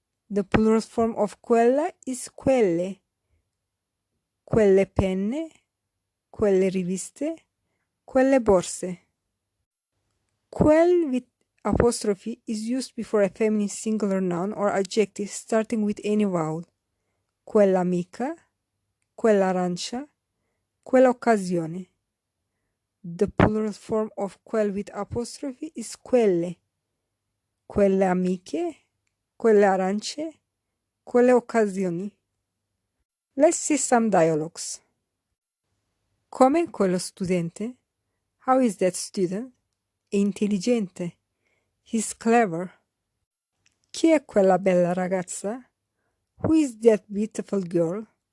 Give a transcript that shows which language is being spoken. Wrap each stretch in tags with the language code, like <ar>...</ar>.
<en>The plural form of quella is quelle. Quelle penne, quelle riviste, quelle borse. Quel with apostrophe is used before a feminine singular noun or adjective starting with any vowel.</en> <it>Quell'amica, quell'arancia, quell'occasione.</it> <en>The plural form of quel with apostrophe is quelle.</en> <it>Quelle amiche, quelle arance, quelle occasioni.</it> <en>Let's see some dialogues. Come quello studente?</en> <it>How is that student? È intelligente.</it> <en>He's clever.</en> <it>Chi è quella bella ragazza?</it> <en>Who is that beautiful girl?</en>